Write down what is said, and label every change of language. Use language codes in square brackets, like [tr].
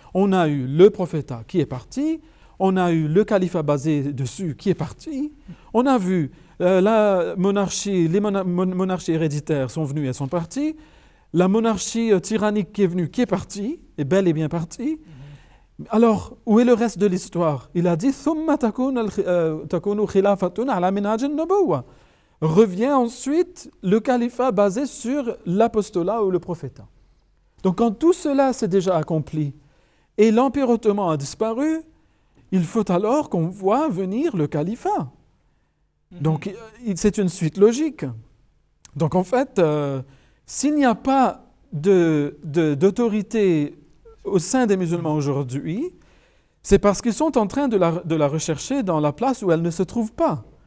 [fr] On a eu le prophétat qui est parti, on a eu le califat basé dessus qui est parti, on a vu la monarchie, les monarchies héréditaires sont venues et sont parties, la monarchie tyrannique qui est venue, qui est partie, est bel et bien partie. Alors, où est le reste de l'histoire? Il a dit [ar] ثُمَّ تَكُونُ خِلَافَةٌ عَلَى مِنْهَاجِ النُّبُوَّةِ. [fr] Revient ensuite le califat basé sur l'apostolat ou le prophétat. Donc quand tout cela s'est déjà accompli et l'Empire ottoman a disparu, il faut alors qu'on voit venir le califat. Donc c'est une suite logique. Donc en fait, s'il n'y a pas d'autorité au sein des musulmans aujourd'hui, c'est parce qu'ils sont en train de la rechercher dans la place où elle ne se trouve pas.